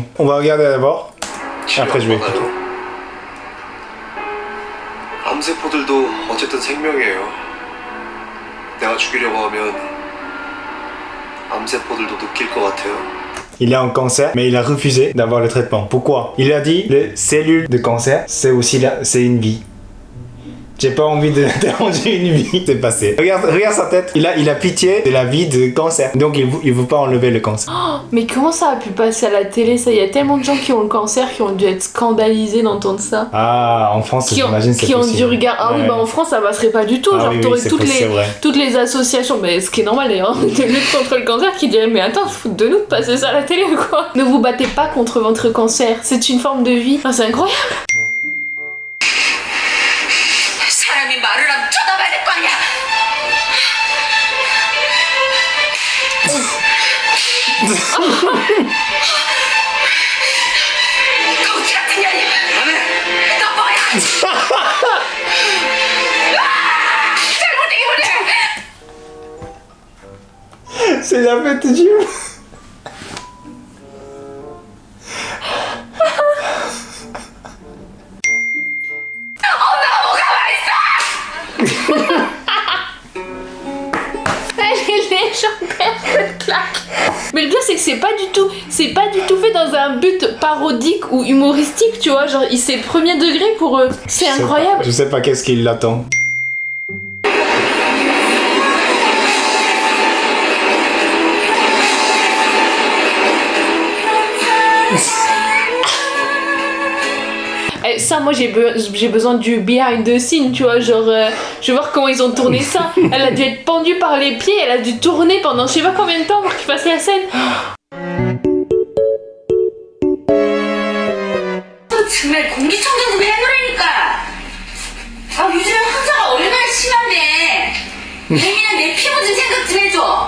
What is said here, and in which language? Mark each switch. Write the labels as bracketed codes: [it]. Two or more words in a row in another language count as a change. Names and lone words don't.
[fr] On va regarder d'abord. Après, je vais écouter. [ko] 암세포들도 어쨌든 생명이에요. 내가 죽이려고 하면 암세포들도 느낄 것 같아요. [fr] Il a un cancer, mais il a refusé d'avoir le traitement. Pourquoi? Il a dit, les cellules de cancer, c'est aussi c'est une vie. J'ai pas envie de déranger une vie. C'est passé. Regarde sa tête. Il a pitié de la vie de cancer. Donc il veut pas enlever le cancer. Oh, mais comment ça a pu passer à la télé ça? Il y a tellement de gens qui ont le cancer qui ont dû être scandalisés d'entendre ça. Ah, en France, j'imagine c'est qui ont possible. dû regarder. Ah oui, Ouais. bah en France ça passerait pas du tout. Ah Genre oui, t'aurais c'est toutes, possible, c'est vrai. toutes les associations, mais ce qui est normal d'ailleurs, de lutte contre le cancer qui diraient mais attends, se foutre de nous de passer ça à la télé ou quoi? Ne vous battez pas contre votre cancer, c'est une forme de vie. Enfin, c'est incroyable. [ko] 사람이 말을 하면 쳐다봐야 될 거 아니야. 거지 같은 년이. 너 뭐야? 잘못된 게 뭐냐? [fr] C'est la fête de Dieu. Elle est légendaire cette claque. Mais le pire c'est que c'est pas du tout fait dans un but parodique ou humoristique, tu vois, genre c'est premier degré pour eux. C'est incroyable. Je sais pas qu'est-ce qui l'attend. Ça, moi j'ai besoin du [en] behind the scene, [fr] tu vois, genre je veux voir comment ils ont tourné ça. Elle a dû être pendue par les pieds, elle a dû tourner pendant je sais pas combien de temps pour qu'il fasse la scène. [ko] 정말 공기청정기 왜 그러니까? 아 요즘 황사가 얼마나 심한데. 예민한 내 피부 좀 생각 좀 해줘.